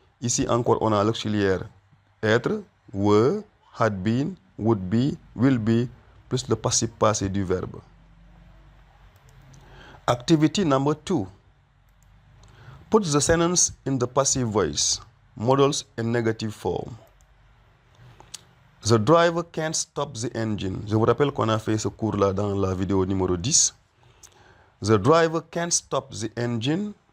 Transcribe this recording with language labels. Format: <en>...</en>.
<fr>Ici encore, on a l'auxiliaire être, were, had been, would be, will be, plus le passif passé du verbe.</fr> <en>Activity number 2. Put the sentence in the passive voice, modals in negative form. The driver can't stop the engine.</en> <fr>Je vous rappelle qu'on a fait ce cours-là dans la vidéo numéro 10.</fr> <en>The driver can't stop the engine.</en>